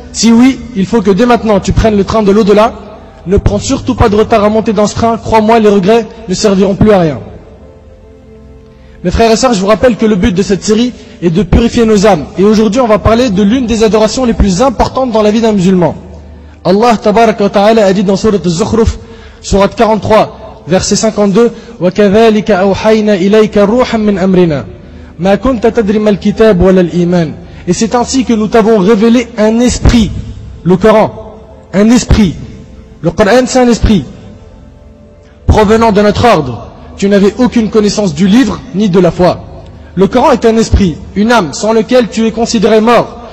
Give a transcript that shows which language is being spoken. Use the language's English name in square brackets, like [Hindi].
[French] Si oui, il faut que dès maintenant tu prennes le train de l'au-delà. Ne prends surtout pas de retard à monter dans ce train. Crois-moi, les regrets ne serviront plus à rien. Mes frères et sœurs, je vous rappelle que le but de cette série est de purifier nos âmes. Et aujourd'hui, on va parler de l'une des adorations les plus importantes dans la vie d'un musulman. Allah tabaraka wa ta'ala a dit dans Surat Al-Zukhruf, Surat 43, verset 52, [Arabic] وَكَذَلِكَ أَوْحَيْنَا إِلَيْكَ رُوحًا مِّنْ أَمْرِنَا مَا كُنْتَ تَدْرِي مَا الْكِتَابُ وَلَا الْإِيمَانُ. [French] Et c'est ainsi que nous t'avons révélé un esprit, le Coran, un esprit. Le Coran, c'est un esprit provenant de notre ordre. Tu n'avais aucune connaissance du livre ni de la foi. Le Coran est un esprit, une âme sans lequel tu es considéré mort.